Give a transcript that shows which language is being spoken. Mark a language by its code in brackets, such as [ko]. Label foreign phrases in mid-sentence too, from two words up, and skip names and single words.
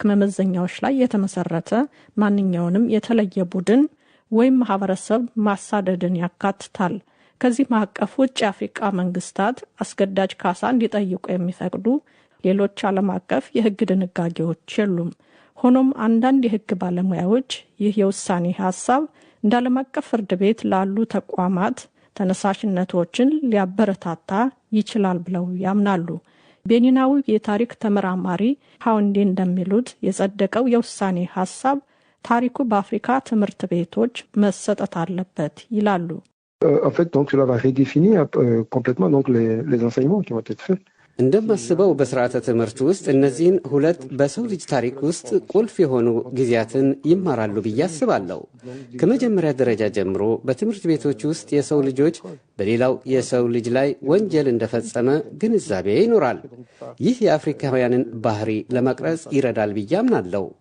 [am] መመዘኛዎች ላይ የተመሰረተ ማንኛውንም የተለየ ቡድን ወይም ማህበረሰብ ማሳደድን ያካትታል። ከዚህ ማዕቀፍ ውጭ የአፍሪካ መንግስታት አስገዳጅ ካሳ እንዲጠይቁ የሚፈቅዱ ሌሎች ዓለም አቀፍ የህግ ድንጋጌዎች የሉም። ሆኖም አንዳንድ የህግ ባለሙያዎች ይህ የውሳኔ ሀሳብ እንደ ዓለም አቀፍ ፍርድ ቤት ላሉ ተቋማት ተነሳሽነቶችን ሊያበረታታ ይችላል ብለው ያምናሉ። ቤኒናዊ የታሪክ ተመራማሪ ሃውንዴ እንደሚሉት የጸደቀው የውሳኔ ሀሳብ ታሪኩ በአፍሪካ ትምህርት ቤቶች መሰጠት አለበት ይላሉ። [fr] En fait, donc, cela va redéfinir complètement donc, les enseignements qui vont être faits. [am] እንደማስበው በስርዓተ ትምህርት ውስጥ እነዚህን ሁለት በሰው ልጅ ታሪክ ውስጥ ቁልፍ የሆኑ ጊዜያትን ይማራሉ ብዬ አስባለሁ። ከመጀመሪያ ደረጃ ጀምሮ በትምህርት ቤቶች ውስጥ የሰው ልጆች በሌላው የሰው ልጅ ላይ ወንጀል እንደፈጸመ ግንዛቤ ይኖራል። ይህ የአፍሪካውያንን ባህሪ ለመቅረጽ ይረዳል ብዬ አምናለሁ።